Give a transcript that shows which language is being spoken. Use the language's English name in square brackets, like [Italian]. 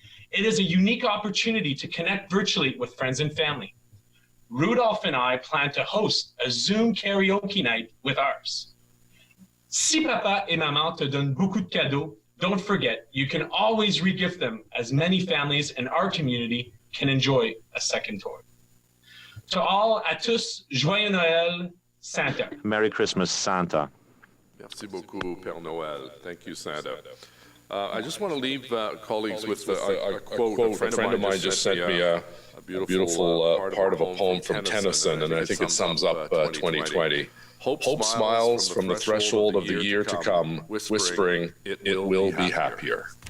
[English] It is a unique opportunity to connect virtually with friends and family. Rudolph and I plan to host a Zoom karaoke night with ours. [French] Si papa et maman te donnent beaucoup de cadeaux, [English] don't forget, you can always re-gift them, as many families in our community can enjoy a second tour. To all, [French] à tous, joyeux Noël, Santa. [English] Merry Christmas, Santa. [French] Merci beaucoup, Père Noël. [English] Thank you, Santa. I just want to leave colleagues with a quote. A friend of mine just sent me a beautiful part of a poem from Tennyson, and I think it sums up 2020. Hope smiles from the threshold of the year to come, whispering, it will be happier.